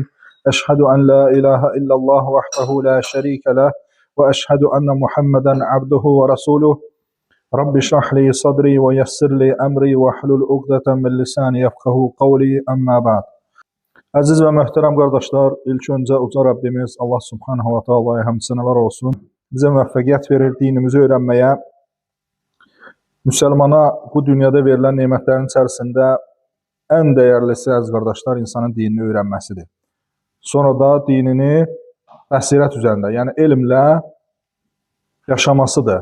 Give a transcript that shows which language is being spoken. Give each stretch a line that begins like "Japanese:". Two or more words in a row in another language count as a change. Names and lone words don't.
Arabic: أشهد أن لا إله إلا الله وحده لا شريك له. وأشهد أن محمدا عبده ورسوله. رب اشرح لي صدري ويسر لي أمري واحلل عقدة من لساني يفقهوا قولي أما بعد.
Turkish: Aziz ve muhterem kardeşler, ilk önce uca Rabbimiz Allah
Arabic: سبحانه وتعالى'ya
Turkish: hamd senalar olsun.
Azerbaijani: Bizə müvəffəqiyyət verir, dinimizi öyrənməyə, müsəlmana bu dünyada verilən nemətlərin içərisində ən dəyərlisi, əziz qardaşlar, insanın dinini öyrənməsidir. Sonra da dinini bəsirət üzərində, yəni elmlə yaşamasıdır.